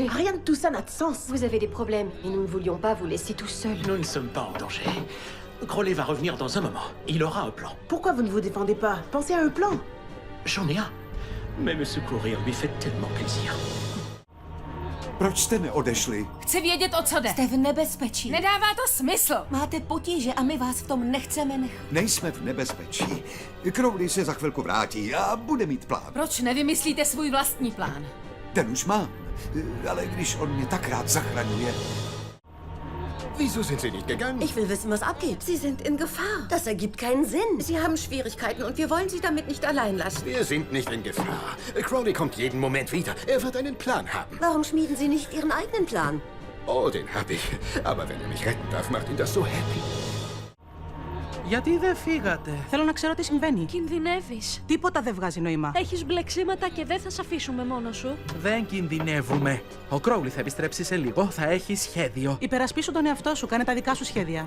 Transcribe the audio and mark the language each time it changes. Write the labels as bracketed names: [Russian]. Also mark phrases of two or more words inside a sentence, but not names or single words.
[French] Rien de tout ça n'a de sens. Vous avez des problèmes, et nous ne voulions pas vous laisser tout seul. Nous ne sommes pas en danger. Crowley va revenir dans un moment. Il aura un plan. Pourquoi vous ne vous défendez pas? Pensez à un plan. J'en ai un. Mais me secourir lui fait tellement plaisir. [Czech] Proč jste neodešli? Chci vědět, o co jde. Jste v nebezpečí. Nedává to smysl. Máte potíže a my vás v tom nechceme nechat. Nejsme v nebezpečí. Crowley se za chvilku vrátí a bude mít plán. Proč nevymyslíte svůj vlastní plán? Ten už mám. Ale když on mě tak rád zachraňuje. [German] Wieso sind Sie nicht gegangen? Ich will wissen, was abgeht. Sie sind in Gefahr. Das ergibt keinen Sinn. Sie haben Schwierigkeiten und wir wollen Sie damit nicht allein lassen. Wir sind nicht in Gefahr. Crowley kommt jeden Moment wieder. Er wird einen Plan haben. Warum schmieden Sie nicht Ihren eigenen Plan? Oh, den hab ich. Aber wenn er mich retten darf, macht ihn das so happy. [Greek] Γιατί δεν φύγατε? Θέλω να ξέρω τι συμβαίνει. Κινδυνεύεις. Τίποτα δεν βγάζει νόημα. Έχεις μπλεξίματα και δεν θα σε αφήσουμε μόνο σου. Δεν κινδυνεύουμε. Ο Crowley θα επιστρέψει σε λίγο. Θα έχει σχέδιο. Υπερασπίσου τον εαυτό σου, κάνε τα δικά σου σχέδια.